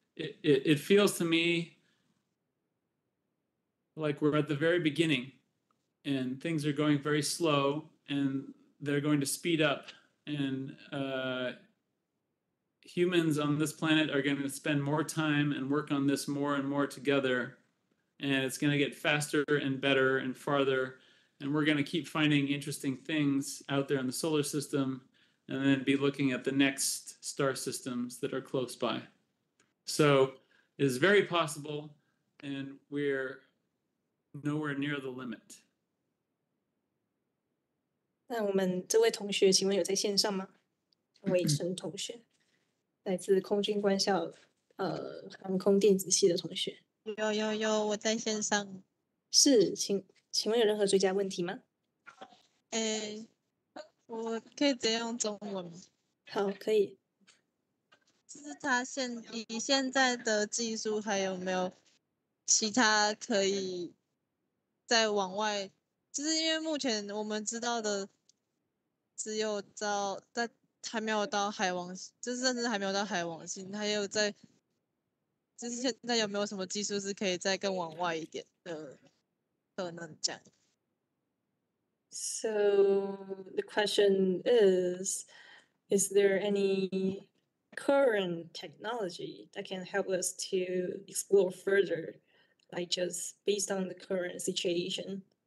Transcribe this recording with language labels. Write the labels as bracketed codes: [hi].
[en] It feels to me like we're at the very beginning, and things are going very slow, and they're going to speed up, and humans on this planet are going to spend more time and work on this more and more together, and it's going to get faster and better and farther, and we're going to keep finding interesting things out there in the solar system, and then be looking at the next star systems that are close by. So it is very possible, and we're nowhere near the limit. [zh] 那我们这位同学，请问有在线上吗？魏晨同学，来自空军官校航空电子系的同学。有，我在线上。是，请问有任何追加问题吗？我可以直接用中文吗？好，可以。就是以现在的技术，还有没有其他可以再往外？就是因为目前我们知道的只有还没有到海王，就是甚至还没有到海王星，还有就是现在有没有什么技术是可以再更往外一点的可能这样？ [en] So the question is there any current technology that can help us to explore further, like just based on the current situation?